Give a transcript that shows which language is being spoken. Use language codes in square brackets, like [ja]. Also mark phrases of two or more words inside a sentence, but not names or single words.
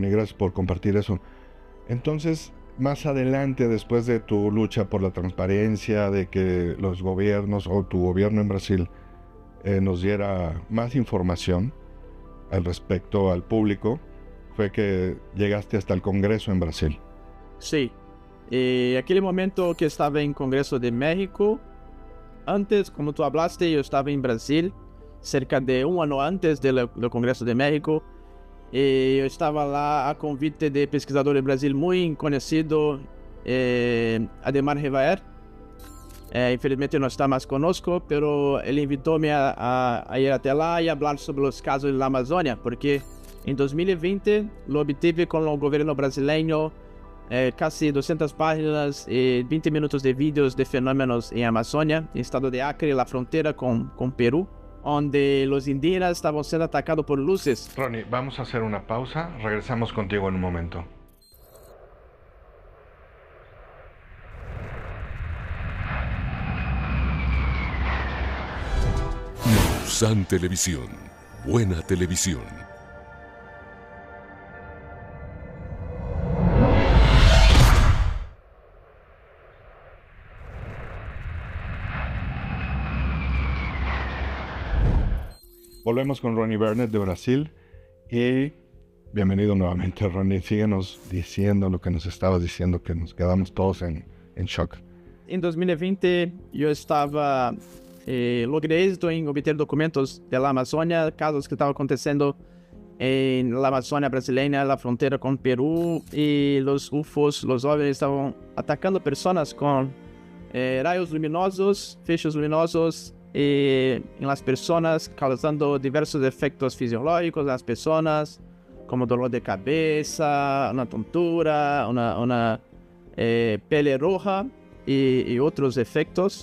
[es] Gracias por compartir eso. Entonces, más adelante, después de tu lucha por la transparencia, de que los gobiernos o tu gobierno en Brasil nos diera más información al respecto al público, fue que llegaste hasta el Congreso en Brasil. Sí. [pt] Aquele momento que estava em Congresso de México, antes, [es] como tu hablaste, [pt] eu estava em Brasil, cerca de um ano antes do Congresso de México, e eu estava lá a convite de pesquisador em Brasil muito conhecido, Ademar Rivaer. Infelizmente não está mais conosco, pero ele invitou-me a ir até lá e falar sobre os casos da Amazônia, porque em 2020 lo obtive com o governo brasileiro casi 200 páginas e 20 minutos de vídeos de fenômenos em Amazônia, em estado de Acre, la frontera com Peru, onde os indígenas estavam sendo atacados por luces. [es] Ronnie, vamos a hacer una pausa. Regresamos contigo en un momento. San Televisión, buena televisión. Volvemos con Ronnie Burnett de Brasil y bienvenido nuevamente, Ronnie. Síguenos diciendo lo que nos estabas diciendo, que nos quedamos todos en shock. [pt] Em 2020 eu estava logrei êxito em obter documentos da Amazônia, casos que estavam acontecendo na Amazônia brasileira, na fronteira com Peru, e os UFOs, os OVNIs estavam atacando pessoas com raios luminosos, feixes luminosos em las pessoas, causando diversos efeitos fisiológicos nas pessoas, como dolor de cabeça, uma tontura, uma pele roja e outros efeitos.